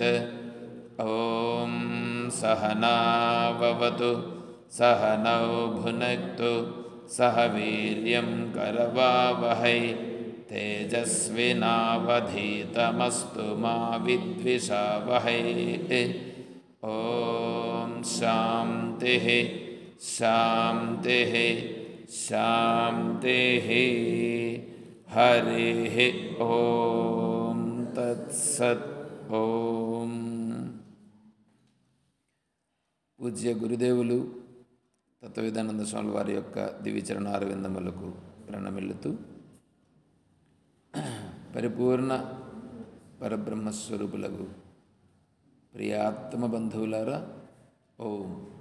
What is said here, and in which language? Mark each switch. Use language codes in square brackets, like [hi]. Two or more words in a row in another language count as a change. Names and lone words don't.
[sa] ॐ सहना भवतु सहनौ भुनक्तु सह वीर्यं करवावहै तेजस्विनावधीतमस्तु मा विद्विषावहै। ॐ शान्तिः शान्तिः शान्तिः। हरिः ॐ तत्सत्। [te] ॐ పూజ్య గురుదేవులు తత్వవేదానంద స్వామి వారి యొక్క దివ్యచరణారవిందములకు ప్రణమిల్లుతూ పరిపూర్ణ పరబ్రహ్మస్వరూపులకు ప్రియాత్మ బంధువులారా, ఓం.